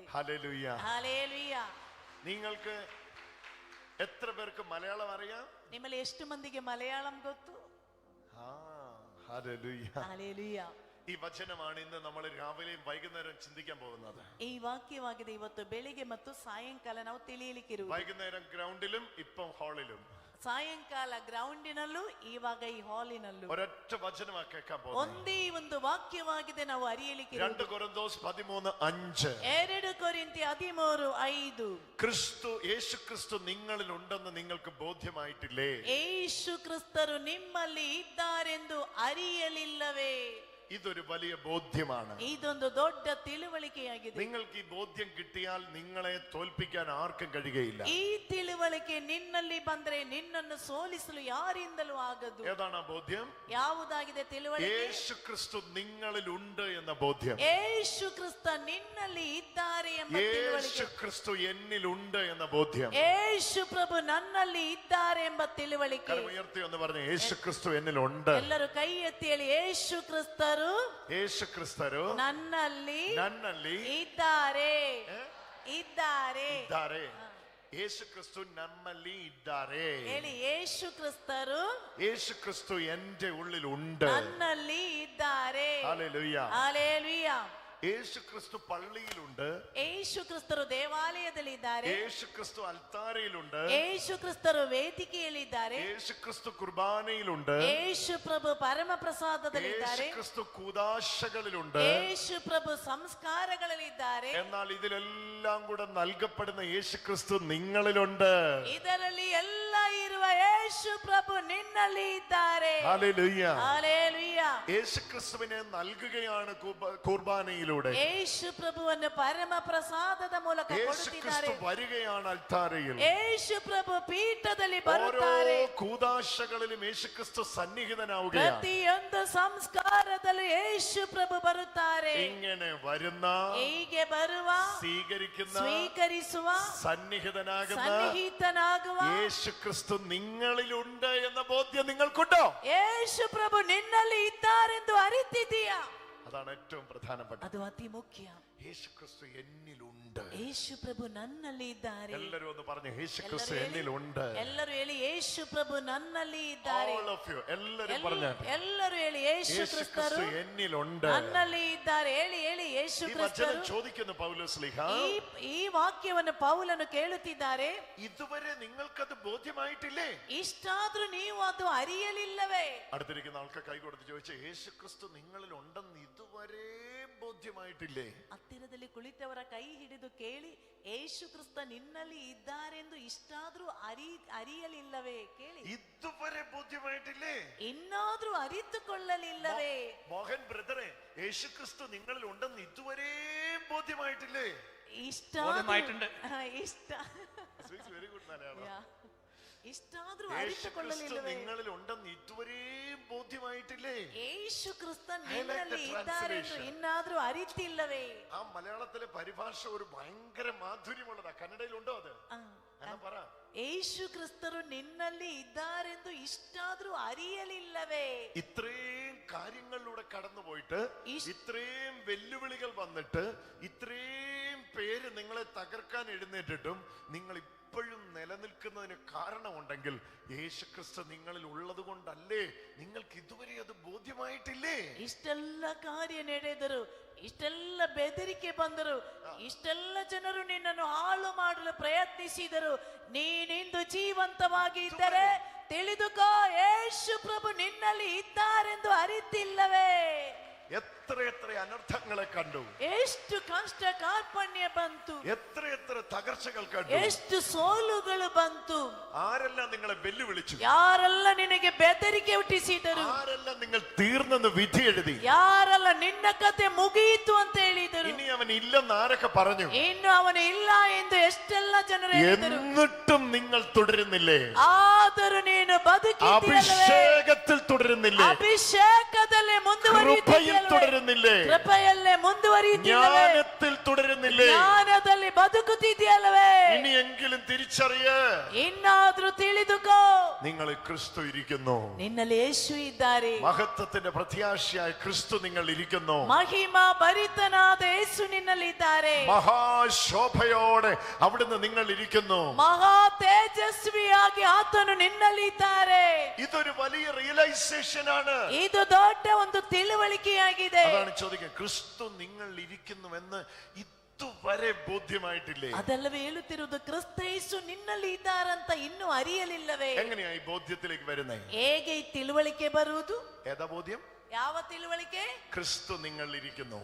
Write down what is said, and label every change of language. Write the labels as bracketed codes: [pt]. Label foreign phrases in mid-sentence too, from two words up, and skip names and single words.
[ml] ഹല്ലേലൂയ. ഹല്ലേലൂയ. നിങ്ങൾക്ക് എത്ര പേർക്ക് മലയാളം അറിയാം? [kn] ನಿಮ್ಮಲ್ಲಿ ಎಷ್ಟು ಮಂದಿಗೆ ಮಲಯಾಳಂ ಗೊತ್ತು? [ml] ഹല്ലേലൂയ. ഹല്ലേലൂയ. ഈ വചനമാണ് ഇന്ന് നമ്മൾ രാവിലെയും വൈകുന്നേരം ചിന്തിക്കാൻ പോകുന്നത്. [kn] ಈ ವಾಕ್ಯವಾಗಿದೆ ಇವತ್ತು ಬೆಳಿಗ್ಗೆ ಮತ್ತು ಸಾಯಂಕಾಲ ನಾವು ತಿಳಿಯಲಿಕ್ಕಿರುವುದು. [ml] വൈകുന്നേരം ഗ്രൗണ്ടിലും ഇപ്പം ഹാളിലും. [kn] ಸಾಯಂಕಾಲ ಗ್ರೌಂಡಿನಲ್ಲೂ ಇವಾಗ ಈ ಹಾಲಿನಲ್ಲೂ [ml] ഒരൊറ്റ വചനമാ കേൾക്കാൻ പോകുന്നത്. [kn] ಒಂದೇ ಒಂದು ವಾಕ್ಯವಾಗಿದೆ ನಾವು ಅರಿಯಲಿಕ್ಕೆ. [ml] 2 കൊരിന്തോസ് 13:5. [kn] 2 ಕೊರಿಂಥಿ 13:5. [ml] ക്രിസ്തു യേശുക്രിസ്തു നിങ്ങളിൽ ഉണ്ടെന്ന് നിങ്ങൾക്ക് ബോധ്യമായിട്ടില്ലേ? [kn] ಯೇಸು ಕ್ರಿಸ್ತರು ನಿಮ್ಮಲ್ಲಿ ಇದ್ದಾರೆಂದು ಅರಿಯಲಿಲ್ಲವೇ? [ml] ഇതൊരു വലിയ ബോധ്യമാണ്. [kn] ಇದೊಂದು ದೊಡ್ಡ ತಿಳುವಳಿಕೆಯಾಗಿದೆ. [ml] നിങ്ങൾക്ക് ഈ ബോധ്യം കിട്ടിയാൽ നിങ്ങളെ തോൽപ്പിക്കാൻ ആർക്കും കഴിയുകയില്ല. [kn] ಈ ತಿಳುವಳಿಕೆ ನಿನ್ನಲ್ಲಿ ಬಂದ್ರೆ ನಿನ್ನನ್ನು ಸೋಲಿಸಲು ಯಾರಿಂದಲೂ ಆಗದು. [ml] ഏതാണ് ആ ബോധ്യം? [kn] ಯಾವುದಾಗಿದೆ ತಿಳುವಳಿಕೆ? [ml] യേശുക്രിസ്തു നിങ്ങളിൽ ഉണ്ട് എന്ന ബോധ്യം. [kn] ಯೇಸು ಕ್ರಿಸ್ತ ನಿನ್ನಲ್ಲಿ ಇದ್ದಾರೆ ಎಂಬ ತಿಳುವಳಿಕೆ. [ml] യേശുക്രിസ്തു എന്നിൽ ഉണ്ട് എന്ന ബോധ്യം. [kn] ಯೇಸು ಪ್ರಭು ನನ್ನಲ್ಲಿ ಇದ್ದಾರೆ ಎಂಬ ತಿಳುವಳಿಕೆ. [ml] കരമുയർത്തി എന്ന് പറഞ്ഞു, യേശുക്രിസ്തു എന്നിൽ ഉണ്ട്. [kn] ಎಲ್ಲರೂ ಕೈ ಎತ್ತಿ ಹೇಳಿ, ಯೇಸು ಕ್ರಿಸ್ತರು [ml] യേശുക്രിസ്തു [kn] ನನ್ನಲ್ಲಿ ಇದ್ದಾರೆ. യേശുക്രിസ്തു ನಮ್ಮಲ್ಲಿ ಇದ್ದಾರೆ. ಹೇಳಿ, ಯೇಸು ಕ್ರಿಸ್ತರು [ml] യേശുക്രിസ്തു എന്റെ ഉള്ളിൽ ഉണ്ട്. [kn] ನನ್ನಲ್ಲಿ ಇದ್ದಾರೆ. [ml] ഹല്ലേലൂയ. [kn] ಹಲ್ಲೆಲೂಯಾ. [ml] യേശുക്രിസ്തു പള്ളിയിലുണ്ട്. [kn] ಯೇಸು ಕ್ರಿಸ್ತರು ದೇವಾಲಯದಲ್ಲಿ ಇದ್ದಾರೆ. [ml] യേശുക്രിസ്തു അൽത്താരയിലുണ്ട്. [kn] ಯೇಸು ಕ್ರಿಸ್ತರು ವೇದಿಕೆಯಲ್ಲಿ ಇದ್ದಾರೆ. [ml] യേശുക്രിസ്തു കുർബാനയിലുണ്ട്. [kn] ಯೇಸು ಪ್ರಭು ಪರಮ ಪ್ರಸಾದದಲ್ಲಿ ಇದ್ದಾರೆ. [ml] യേശുക്രിസ്തു കൂദാശകളിലുണ്ട്. [kn] ಯೇಸು ಪ್ರಭು ಸಂಸ್ಕಾರಗಳಲ್ಲಿ ಇದ್ದಾರೆ. [ml] എന്നാൽ ഇതിലെല്ലാം കൂടെ നൽകപ്പെടുന്ന യേശുക്രിസ്തു നിങ്ങളിലുണ്ട്. [kn] ಇದರಲ್ಲಿ ಎಲ್ಲ ಇರುವ ಯೇಸು ಪ್ರಭು ನಿನ್ನಲ್ಲಿ ಇದ್ದಾರೆ. [ml] ഹല്ലേലൂയ. [kn] ಹಲ್ಲೆಲೂಯ. [ml] യേശുക്രിസ്തുവിനെ നൽകുകയാണ് കുർബാനയിൽ. [kn] യേശു ಪ್ರಭುವನ್ನು ಪರಮ ಪ್ರಸಾದದ ಮೂಲಕ ಕೊಡುತ್ತಿದ್ದಾರೆ. [ml] വരികയാണ് അൽത്താരയിൽ. [kn] യേശു ಪ್ರಭು ಪೀಠದಲ್ಲಿ ಬರುತ್ತಾರೆ. [ml] ഓരോ കൂദാശകളിലും യേശുക്രിസ്തു സന്നിഹിതനാവുകയാണ്. [kn] ಪ್ರತಿಯೊಂದು ಸಂಸ್ಕಾರದಲ್ಲೂ യേശു ಪ್ರಭು ಬರುತ್ತಾರೆ. [ml] ഇങ്ങനെ വരുന്ന, [kn] ಹೀಗೆ ಬರುವ, [ml] സ്വീകരിക്കുന്ന, [kn] ಸ್ವೀಕರಿಸುವ, [ml] സന്നിഹിതനാകുന്ന യേശുക്രിസ്തു നിങ്ങളിലുണ്ട് എന്ന ബോധ്യം നിങ്ങൾക്കുണ്ടോ? [kn] യേശു ಪ್ರಭು ನಿನ್ನಲ್ಲಿ ಇದ್ದಾರೆಂದು ಅರಿತಿದ್ದೀಯಾ? [ml] അതാണ് ഏറ്റവും പ്രധാനപ്പെട്ട. [kn] ಅದು ಅತಿ ಮುಖ್ಯ. [ml] യേശുക്രിസ്തു എന്നിലുണ്ട്. [kn] യേശു ಪ್ರಭು ನನ್ನಲ್ಲಿ ಇದ್ದಾರೆ. [ml] എല്ലാവരും ഒന്ന് പറഞ്ഞു, യേശുക്രിസ്തു എന്നിലുണ്ട്. [kn] ಎಲ್ಲರೂ ಹೇಳಿ, യേശു ಪ್ರಭು ನನ್ನಲ್ಲಿ ಇದ್ದಾರೆ. [en] All of you, [ml] എല്ലാവരും പറഞ്ഞു. [kn] ಎಲ್ಲರೂ ಹೇಳಿ, യേശു ಕ್ರಿಸ್ತರು [ml] എന്നിലുണ്ട്, [kn] ನನ್ನಲ್ಲಿ ಇದ್ದಾರೆ. ಹೇಳಿ ಹೇಳಿ, യേശു ಕ್ರಿಸ್ತರು. [ml] ചോദിക്കുന്നു പൗലോസ്ലീഹ, [kn] ಈ ವಾಕ್ಯವನ್ನು ಪೌಲನು ಕೇಳುತ್ತಿದ್ದಾರೆ. [ml] ഇതുവരെ നിങ്ങൾക്കത് ബോധ്യമായിട്ടില്ലേ? [kn] ಇಷ್ಟಾದ್ರೂ ನೀವು ಅದು ಅರಿಯಲಿಲ್ಲವೇ? [ml] അടുത്തിരിക്കുന്ന ആൾക്ക് കൈ കൊടുത്ത് ചോദിച്ചു, യേശുക്രിസ്തു നിങ്ങളിൽ ഉണ്ടെന്ന് ഇതുവരെ ബോധ്യമായിട്ടില്ലേ? [kn] ಹತ್ತಿರದಲ್ಲಿ ಕುಳಿತವರ ಕೈ ಹಿಡಿದು ಕೇಳಿ, ಯೇಸು ಕ್ರಿಸ್ತ ನಿನ್ನಲ್ಲಿ ಇದ್ದಾರೆಂದು ಇಷ್ಟಾದ್ರೂ ಅರಿಯಲಿಲ್ಲವೇ? ಕೇಳಿ, [ml] ഇതുവരെ ബോധ്യമായിട്ടില്ലേ? [kn] ಇನ್ನಾದ್ರೂ ಅರಿತುಕೊಳ್ಳಲಿಲ್ಲವೇ? [ml] മോഹൻ ബ്രദറെ, യേശുക്രിസ്തു നിങ്ങളിൽ ഉണ്ടെന്ന് ഇതുവരെ ബോധ്യമായിട്ടില്ലേ? [en] very good Malayalam. [kn] ಇಷ್ಟಾದ್ರೂ ಅರಿತುಕೊಳ್ಳಲಿಲ್ಲವೇ? [ml] നിങ്ങളിൽ ഉണ്ടെന്ന് ഇതുവരെ ബോധ്യമായിട്ടില്ലേ? ബോധ്യമായിട്ടില്ലേ? [kn] യേശു ക്രിസ്തു നിನ್ನಲ್ಲಿ ಇದ್ದಾರೆಂದು ಇನ್ನಾದರೂ ಅರಿತಿಲ್ಲವೇ? [ml] ആ മലയാളത്തിലെ പരിഭാഷ ഒരു ഭയങ്കര മാധുര്യമുള്ളതാ. കന്നഡയിലുണ്ടോ അത്? പറ. [kn] യേശു ക്രിസ്തു നിನ್ನಲ್ಲಿ ಇದ್ದಾರೆಂದು ಇಷ್ಟಾದರೂ അറിയಲಿಲ್ಲവേ? [ml] ഇത്രയും കാര്യങ്ങളിലൂടെ കടന്നുപോയിട്ട്, ഇത്രയും വെല്ലുവിളികൾ വന്നിട്ട്, ഇത്രയും പേര് നിങ്ങളെ തകർക്കാൻ എഴുന്നേറ്റിട്ടും നിങ്ങൾ ഇപ്പോഴും നിലനിൽക്കുന്നതിന് കാരണമുണ്ടെങ്കിൽ യേശുക്രിസ്തു നിങ്ങളിൽ ഉള്ളത് കൊണ്ടല്ലേ? നിങ്ങൾക്ക് ഇതുവരെ അത് ബോധ്യമായിട്ടില്ലേ? [kn] ಇಷ್ಟೆಲ್ಲ ಕಾರ್ಯ ನಡೆದರು, ಇಷ್ಟೆಲ್ಲ ಬೆದರಿಕೆ ಬಂದರು, ಇಷ್ಟೆಲ್ಲ ಜನರು ನಿನ್ನನ್ನು ಹಾಳು ಮಾಡಲು ಪ್ರಯತ್ನಿಸಿದರು. ನೀನಿಂದು ಜೀವಂತವಾಗಿ ಇದ್ದರೆ ತಿಳಿದುಕೋ, ಯೇಸು ಪ್ರಭು ನಿನ್ನಲ್ಲಿ ಇದ್ದಾರೆಂದು ಅರಿತಿಲ್ಲವೇ? [ml] എത്ര എത്ര അനർത്ഥങ്ങളെ കണ്ടു, [kn] ಎಷ್ಟು ಕಷ್ಟ ಕಾರ್ಪಣ್ಯ ಬಂತು, [ml] എത്ര എത്ര തകർച്ചകൾ കണ്ടു, [kn] ಎಷ್ಟು ಸೋಲುಗಳು ಬಂತು. [ml] ആരെല്ലാം നിങ്ങളെ വെല്ലുവിളിച്ചു, [kn] ಯಾರೆಲ್ಲ ನಿನಗೆ ಬೆದರಿಕೆ ಹುಟ್ಟಿಸಿದರು, [ml] ആരെല്ലാം നിങ്ങൾ തീർന്നെന്ന് വിധി എഴുതി, [kn] ಯಾರೆಲ್ಲ ನಿನ್ನ ಕತೆ ಮುಗಿಯಿತು ಅಂತ ಹೇಳಿದರು, [ml] ഇനി അവൻ ഇല്ലെന്ന് ആരൊക്കെ പറഞ്ഞു, [kn] ಇನ್ನು ಅವನು ಇಲ್ಲ ಎಂದು ಎಷ್ಟೆಲ್ಲ ಜನರು ಹೇಳಿದರು. [ml] എന്നിട്ടും നിങ്ങൾ തുടരുന്നില്ലേ? [kn] ಆದರೂ ನೀನು ಬದುಕಿದ್ದೀಯಲ್ಲವೇ? [ml] അഭിഷേകത്തിൽ തുടരുന്നില്ലേ? [kn] ಅಭಿಷೇಕದಲ್ಲಿ ಮುಂದುವರಿಯುತ್ತಿದ್ದೀಯಲ್ಲವೇ? [ml] തുടരുന്നില്ലേ? [kn] ಕೃಪೆಯಲ್ಲೇ ಮುಂದುವರಿಯುತ್ತಿದ್ದೀಯಲ್ಲವೇ? [ml] ജ്ഞാനത്തിൽ തുടരുന്നില്ലേ? [kn] ಜ್ಞಾನದಲ್ಲಿ ಬದುಕುತ್ತಿದ್ದೀಯಲ್ಲವೇ? [ml] ഇനിയെങ്കിലും തിരിച്ചറിയ, [kn] ಇನ್ನಾದ್ರೂ ತಿಳಿದುಕೋ, [ml] നിങ്ങൾ ക്രിസ്തു ഇരിക്കുന്നു. [kn] ನಿನ್ನಲ್ಲಿ ಯೇಸು ಇದ್ದಾರೆ. [ml] മഹത്വത്തിന്റെ പ്രത്യാശയായ ക്രിസ്തു നിങ്ങൾ ഇരിക്കുന്നു. [kn] ಮಹಿಮಾ ಭರಿತನಾದ ಯೇಸು ನಿನ್ನಲ್ಲಿ ಇದ್ದಾರೆ. [ml] മഹാശോഭയോടെ അവിടുന്ന് നിങ്ങൾ ഇരിക്കുന്നു. [kn] ಮಹಾ ತೇಜಸ್ವಿಯಾಗಿ ಆತನು ನಿನ್ನಲ್ಲಿ ಇದ್ದಾರೆ. [ml] ഇതൊരു വലിയ റിയലൈസേഷൻ ആണ്. [kn] ಇದು ದೊಡ್ಡ ಒಂದು ತಿಳುವಳಿಕೆಯಾಗಿದೆ. [ml] അതാണ് ചോദിക്കുന്നത്, ക്രിസ്തു നിങ്ങൾ ഇരിക്കുന്നുവെന്ന് ഇതുവരെ ബോധ്യമായിട്ടില്ലേ? [kn] ಅದಲ್ಲವೇ ಹೇಳುತ್ತಿರುವುದು, ಕ್ರಿಸ್ತ ಯೇಸು ನಿನ್ನಲ್ಲಿ ಇದ್ದಾರಂತ ಇನ್ನೂ ಅರಿಯಲಿಲ್ಲವೇ? [ml] എങ്ങനെയാ ഈ ബോധ്യത്തിലേക്ക് വരുന്നേ? [kn] ಹೇಗೆ ಈ ತಿಳುವಳಿಕೆ ಬರುವುದು? [ml] ഏതാ ബോധ്യം? [kn] ಯಾವ ತಿಳುವಳಿಕೆ? [ml] ക്രിസ്തു നിങ്ങൾ ഇരിക്കുന്നു.